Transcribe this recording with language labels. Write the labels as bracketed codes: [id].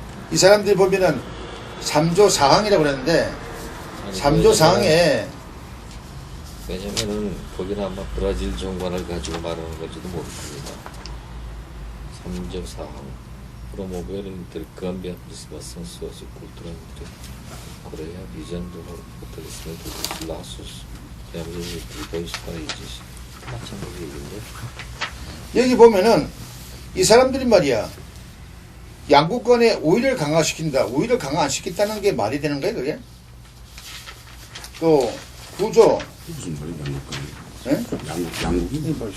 [ko] 이 사람들이 보면은 3조 4항이라고 그랬는데 3조 4항에 왜냐면은 거기는 아마 브라질 정관을 가지고 말하는 건지도 모릅니다. 3조 4항. [pt] promover o intercâmbio e a aproximação sociocultural entre Coreia visando o fortalecimento dos laços entre os dois países. [ko] 마찬가지 얘기인데. 여기 보면은 이 사람들이 말이야 양국 간의 우위를 강화시킨다. 우위를 강화 안 시킨다는 게 말이 되는 거야 그게? 또 구조 무슨 말이야 양국간이? 예? 양국이?